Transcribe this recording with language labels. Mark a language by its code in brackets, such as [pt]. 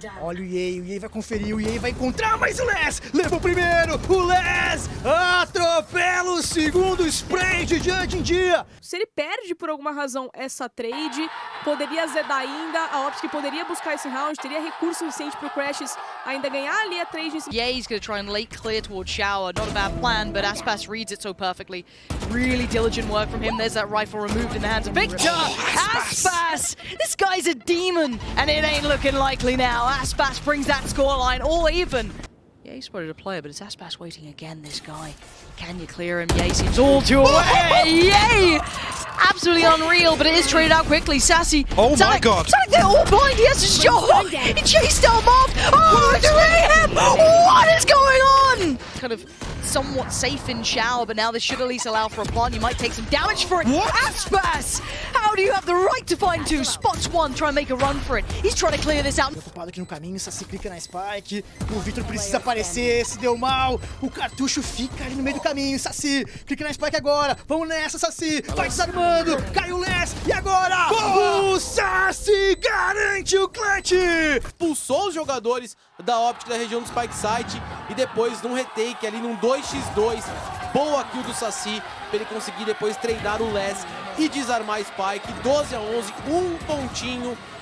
[pt] Olha o Yei vai conferir, o Yei vai encontrar mais o Les, levou o primeiro, o Les atropela o segundo spray de dia em dia. Se ele perde por alguma razão essa trade, poderia azedar ainda, a Optic poderia buscar esse round, teria recurso suficiente pro Crashes ainda ganhar ali a trade. [en] Ye's gonna try and late clear towards Shower. Not a bad plan, but Aspas reads it so perfectly. Really diligent work from him. There's that rifle removed in the hands of Victor. Aspas! This guy's a demon, and it ain't looking likely now. Aspas brings that scoreline all even. Ye spotted a player, but it's Aspas waiting again, this guy. Can you clear him? Ye seems all too away. Ye! Absolutely unreal, but it is traded out quickly. Sassy. Oh my god. Sonic, they're all blind. He has a shot. He chased down Mob. Oh, Mayhem! What is going on? Kind of somewhat safe in Shower, but now this should at least allow for a plant. You might take some damage for it. What? Aspas! How do you have the right to find two? Spots one, try and make a run for it. He's trying to clear this out. [pt] Preocupado aqui no caminho, Saci clica na Spike, o Victor precisa aparecer, se deu mal, o cartucho fica ali no meio do caminho, Saci, clica na Spike agora, vamos nessa, Saci, vai desarmando, cai o Les, e agora, o Saci garante o clutch! Expulsou os jogadores da Optic da região do Spike Site e depois num retake ali, num 2x2, boa kill do Saci, pra ele conseguir depois treinar o Les e desarmar a Spike, 12-11, um pontinho.